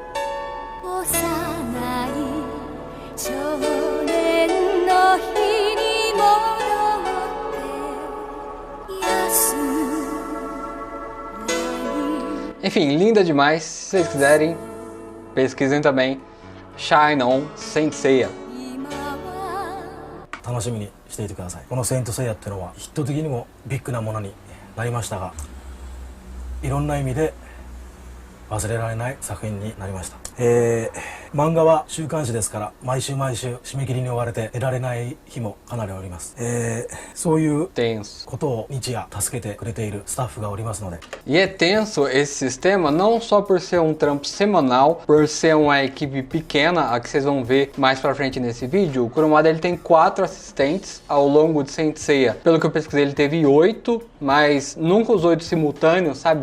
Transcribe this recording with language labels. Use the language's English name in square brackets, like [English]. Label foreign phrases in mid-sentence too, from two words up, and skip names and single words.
[Portuguese] Enfim, linda demais. Se vocês quiserem, pesquisem também Shine On Saint Seiya. [Japanese] 楽しみにしていてください。このセイントセイヤっていうのはヒット的にもビッグなものになりましたが、いろんな意味で忘れられない作品になりました。漫画は週刊誌ですから毎週締め切りに追われて得られない日もかなりおります。そういうことを日夜助けてくれているスタッフがおりますので。 [Portuguese] E é tenso esse sistema não só por ser um trampo semanal, por ser uma equipe pequena, a que vocês vão ver mais pra frente nesse vídeo. O Kurumada ele tem 4 assistentes ao longo de Saint Seiya. Pelo que eu pesquisei, ele teve 8, mas nunca os 8 simultâneos, sabe?